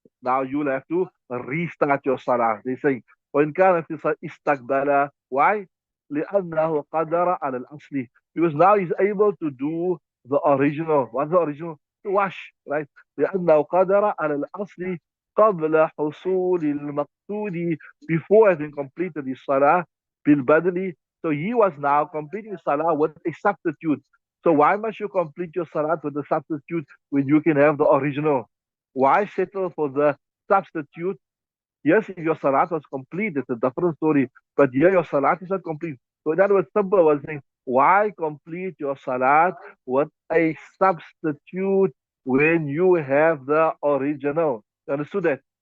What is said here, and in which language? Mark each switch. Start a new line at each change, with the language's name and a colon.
English: Now you'll have to restart your salah. They say,
Arabic: وإن كان في استقبل.
English: Why?
Arabic: لأنه قدر على الأصل.
English: Because now he's able to do the original. What's the original? To wash, right?
Arabic: لأنه قدر على الأصل قبل حصول المقصود,
English: before having completed his salah
Arabic: بالبدل.
English: So he was now completing salah with a substitute. So why must you complete your salah with a substitute when you can have the original? Why settle for the substitute? Yes, if your salat was complete, it's a different story. But here your salat is not complete. So in other words, simple was saying, why complete your salat with a substitute when you have the original? You understood that?